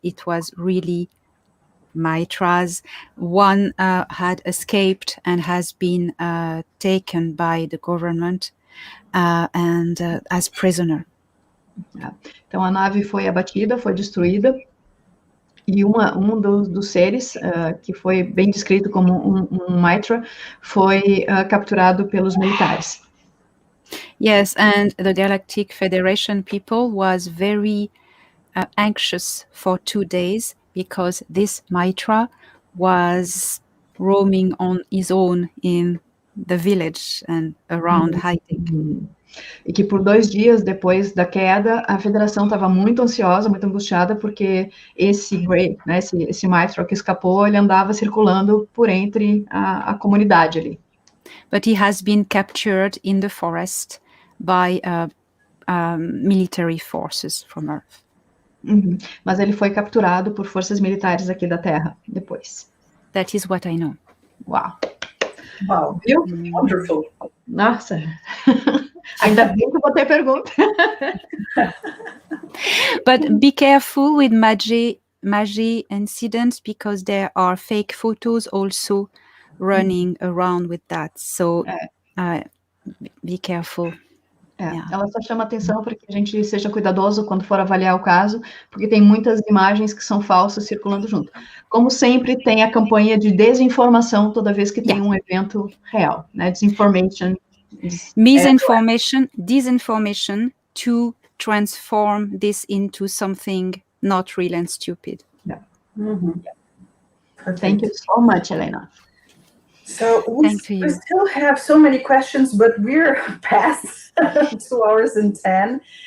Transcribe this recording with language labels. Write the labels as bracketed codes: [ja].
[en] It was really Mitras. One had escaped and has been taken by the government and as prisoner. [pt] Então a nave foi abatida, foi destruída, e um dos seres, que foi bem descrito como um Mitra, foi capturado pelos militares. [en] Yes, and the Galactic Federation people was very anxious for 2 days, because this Mitra was roaming on his own in the village and around hiding. [pt] E que por 2 dias depois da queda, a Federação estava muito ansiosa, muito angustiada, porque esse Grey, né, esse maestro que escapou, ele andava circulando por entre a comunidade ali. [en] But he has been captured in the forest by military forces from Earth. [pt] Mas ele foi capturado por forças militares aqui da Terra, depois. [en] That is what I know. [pt] Uau! [en] Wow, wonderful. [pt] Nossa! Ainda bem que eu botei pergunta. [en] But be careful with magie incidents, because there are fake photos also running around with that. So be careful. [pt] Ela só chama atenção para que a gente seja cuidadoso quando for avaliar o caso, porque tem muitas imagens que são falsas circulando junto. Como sempre, tem a campanha de desinformação toda vez que tem um evento real, né? [en] Disinformation. Misinformation, disinformation, to transform this into something not real and stupid. Thank you so much, Elena. So we still have so many questions, but we're past 2 hours and 10.